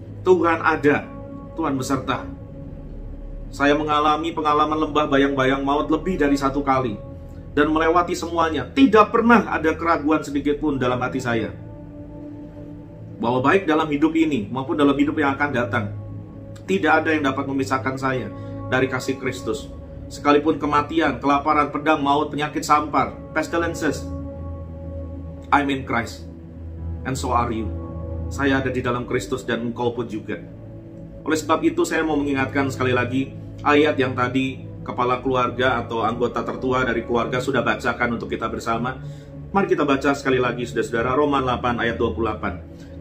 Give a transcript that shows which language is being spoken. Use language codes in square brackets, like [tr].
[id] Tuhan ada. Tuhan beserta. Saya mengalami pengalaman lembah bayang-bayang maut lebih dari 1 kali. Dan melewati semuanya. Tidak pernah ada keraguan sedikit pun dalam hati saya. Bahwa baik dalam hidup ini maupun dalam hidup yang akan datang, tidak ada yang dapat memisahkan saya dari kasih Kristus. Sekalipun kematian, kelaparan, pedang, maut, penyakit sampar, [en] pestilences, I'm in Christ, and so are you. [id] Saya ada di dalam Kristus dan engkau pun juga. Oleh sebab itu saya mau mengingatkan sekali lagi ayat yang tadi kepala keluarga atau anggota tertua dari keluarga sudah bacakan untuk kita bersama. Mari kita baca sekali lagi saudara-saudara, Roma 8 ayat 28.